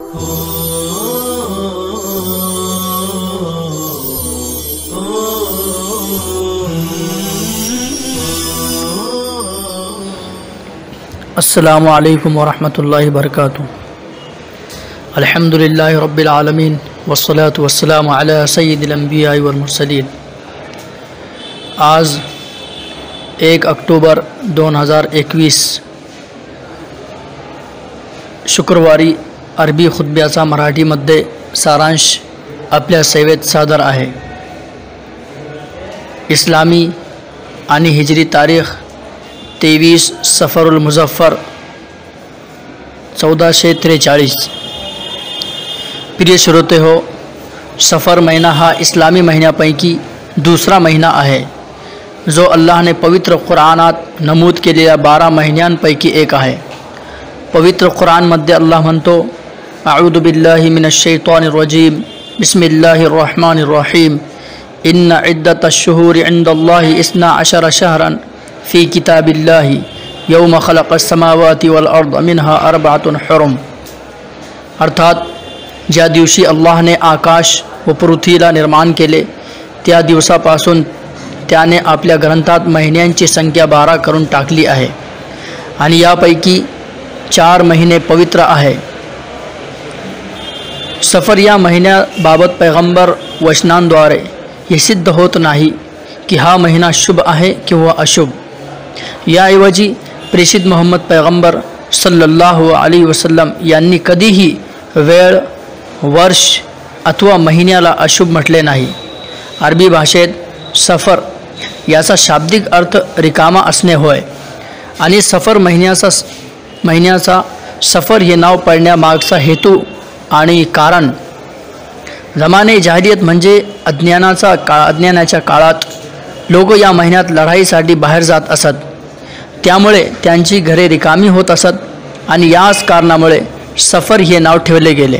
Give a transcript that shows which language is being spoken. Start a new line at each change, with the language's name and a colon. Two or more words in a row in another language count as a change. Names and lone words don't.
Arabic: السلام عليكم ورحمة الله وبركاته. الحمد لله رب العالمين والصلاة والسلام على سيد الأنبياء والمرسلين.
Marathi: आज 1 ऑक्टोबर 2021 शुक्रवारी अरबी खुतब्याचा मराठीमध्ये सारांश आपल्या सेवेत सादर आहे। इस्लामी आणि हिजरी तारीख 23 सफरुल मुझफ्फर 1443। प्रिय श्रोते हो, सफ़र महिना हा इस्लामी महिन्यापैकी दुसरा महिना आहे, जो अल्लाहने पवित्र कुराणात नमूद केलेल्या 12 महिन्यांपैकी एक आहे। पवित्र कुराणमध्ये अल्लाह म्हणतो,
Arabic: أعوذ بالله من الشيطان الرجيم، بسم الله الرحمن الرحيم، إن عدة الشهور عند الله 12 شهرا في كتاب الله يوم خلق السماوات والأرض منها أربعة حرم.
Marathi: अर्थात ज्या दिवशी अल्लाहने आकाश व पृथ्वीला निर्माण केले त्या दिवसापासून त्याने आपल्या ग्रंथात महिन्यांची संख्या 12 करून टाकली आहे आणि यापैकी 4 महिने पवित्र आहे। सफ़र या महिन्याबाबत पैगंबर वचनांद्वारे हे सिद्ध होत नाही की हा महिना शुभ आहे किंवा अशुभ। याऐवजी प्रेषित मोहम्मद पैगंबर
Arabic: صلى الله عليه وسلم
Marathi: यांनी कधीही वेळ, वर्ष अथवा महिन्याला अशुभ म्हटले नाही। अरबी भाषेत सफ़र याचा शाब्दिक अर्थ रिकामा असणे होय आणि सफ़र महिन्याचा सफ़र हे नाव पडण्यामागचा हेतू आणि कारण
Urdu: زمانۂ جاہلیت
Marathi: म्हणजे अज्ञानाच्या काळात लोक या महिन्यात लढाईसाठी बाहेर जात असत, त्यामुळे त्यांची घरे रिकामी होत असत आणि याच कारणामुळे सफ़र हे नाव ठेवले गेले।